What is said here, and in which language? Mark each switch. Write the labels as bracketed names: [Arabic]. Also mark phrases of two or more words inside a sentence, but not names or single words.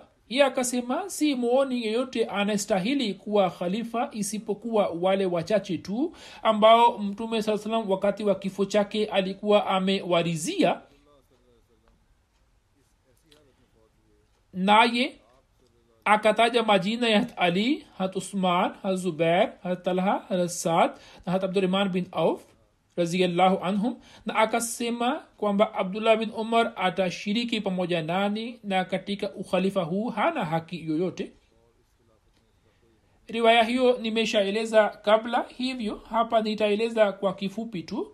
[Swahili] Yeye akasema, si muoni yeyote anastahili kuwa khalifa isipokuwa wale wachache tu ambao mtume [Arabic] sallallahu alaihi wasallam [Swahili] wakati wa kifo chake alikuwa amewarizia. Naye akataja majina ya Ali, hat Usman, hat Zubair, hat Talha, hat Saad na hat Abdurrahman bin Auf [Arabic] radhiyallahu anhum, [Swahili] na akasema kwamba Abdullah bin Umar atashiriki pamoja nani na katika ukhalifa huu hana haki yoyote. Riwaya hiyo nimeshaeleza kabla, hivyo hapa nitaeleza kwa kifupi tu.